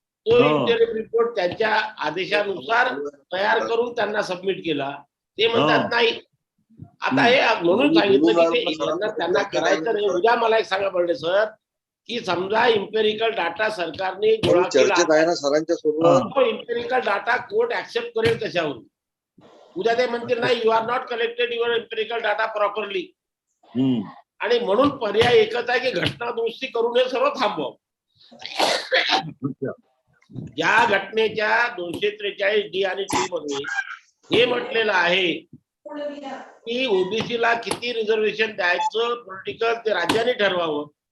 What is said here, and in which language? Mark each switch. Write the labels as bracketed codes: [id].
[mr] तो interim report त्यांच्या आदेशानुसार तयार करून त्यांना सबमिट केला. ते म्हणतात नाही, आता हे म्हणून सांगितलं की ते बोलून यांना त्यांना करायचं नाही. उद्या मला एक सांगा पडले सर, की समजा इम्पेरिकल डाटा सरकारने गोळा केला, चर्चेत आहे ना सरांच्या सोबत. तो इम्पेरिकल डाटा कोर्ट ऍक्सेप्ट करेल कशावरून? उद्या ते म्हणतील नाही, [en] You are not collected your empirical data properly. [mr] आणि म्हणून पर्याय एकच आहे की घटना दुरुस्ती करून हे सर्व थांबवावं. या घटनेच्या 243D आणि टी मध्ये हे म्हटलेलं आहे की ओबीसीला किती रिझर्वेशन द्यायचं पॉलिटिकल ते राज्याने ठरवावं.